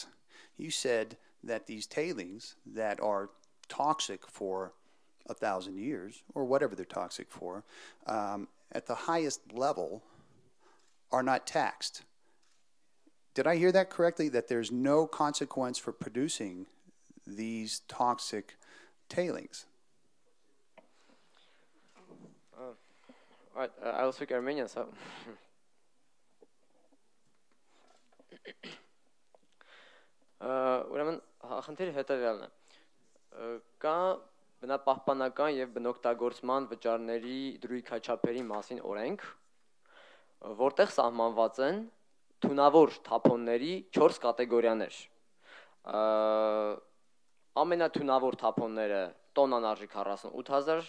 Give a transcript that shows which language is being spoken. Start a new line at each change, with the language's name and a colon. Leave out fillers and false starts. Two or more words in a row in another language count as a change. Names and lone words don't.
English: You said that these tailings that are toxic for 1,000 years, or whatever they're toxic for, at the highest level are not taxed. Did I hear that correctly, that there's no consequence for producing these toxic tailings? Right, I'll speak Armenian, so.
Armenian: Ուրեմն խնդիրը հետևյալն է։ Կա բնապահպանական եւ բնօգտագործման վճարների դրույքաչափերի մասին օրենք, որտեղ սահմանված են թունավոր թափոնների 4 կատեգորիաներ։ Ամենաթունավոր թափոնները տոննան արժի 48000